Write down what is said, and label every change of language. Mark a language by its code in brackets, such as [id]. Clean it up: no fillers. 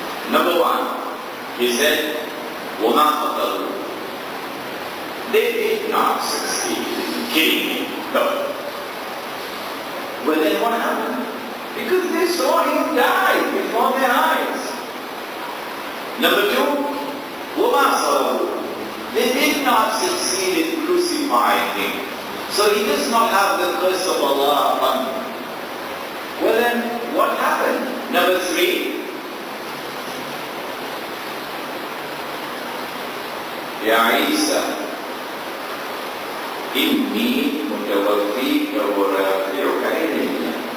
[en] Number 1, He said, [ar] وَمَا قَتَلُوا. [en] They did not succeed in killing him. No. But then what happened? Because they saw him die before their eyes. Number 2, [ar] وَمَا صَلَبُوا. [en] They did not succeed in crucifying him. So he does not have the curse of Allah upon him. Well then, what happened? [ar] Number 3, Ya Isa, inni mutawaffika wa rafi'uka ilayya.